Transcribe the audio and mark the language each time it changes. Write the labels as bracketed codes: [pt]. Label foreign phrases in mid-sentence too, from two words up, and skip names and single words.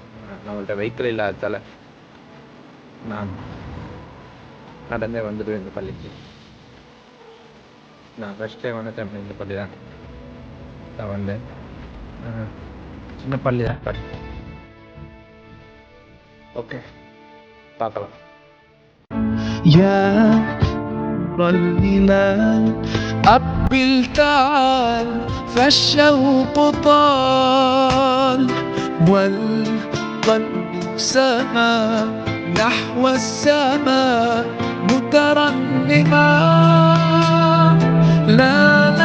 [ta] நம்மள்கிட்ட வெஹிக்கிள் இல்லாததால் நான் நடந்தே வந்துடுவேன் இந்த பள்ளிக்கு. நான் [en] first time [ta] வந்த டைம் இந்த பள்ளி தான் நான் வந்தேன். சின்ன பள்ளி தான், [en] but okay [ta] பார்க்கலாம். [ar] يا ظلنا أقبل تعال فالشوق طال والقلب سما نحو السماء مترنما لا